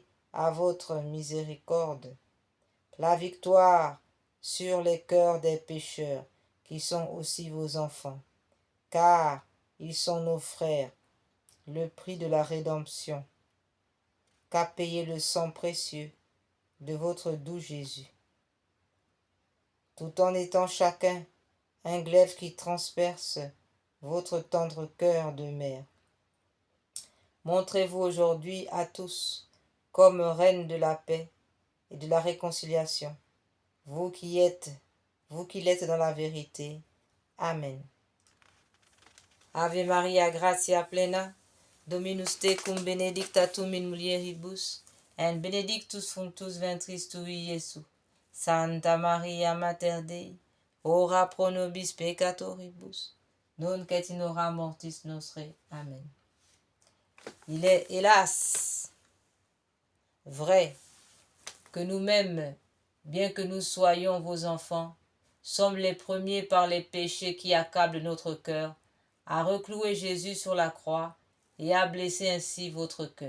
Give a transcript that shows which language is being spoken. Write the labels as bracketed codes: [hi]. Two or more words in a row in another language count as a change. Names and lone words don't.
[fr] à votre miséricorde la victoire sur les cœurs des pécheurs, qui sont aussi vos enfants, car ils sont nos frères, le prix de la rédemption qu'a payé le sang précieux de votre doux Jésus, tout en étant chacun un glaive qui transperce votre tendre cœur de mère. Montrez-vous aujourd'hui à tous comme reine de la paix et de la réconciliation, vous qui l'êtes dans la vérité. Amen. [la] Ave Maria, gratia plena, Dominus tecum benedicta tu in mulieribus, et benedictus fructus ventris tui, Iesus. Santa Maria Mater Dei, ora pro nobis peccatoribus, nunc et in hora mortis nostre. Amen. [fr] Il est, hélas, vrai que nous-mêmes, bien que nous soyons vos enfants, sommes les premiers par les péchés qui accablent notre cœur, à reclouer Jésus sur la croix et à blesser ainsi votre cœur.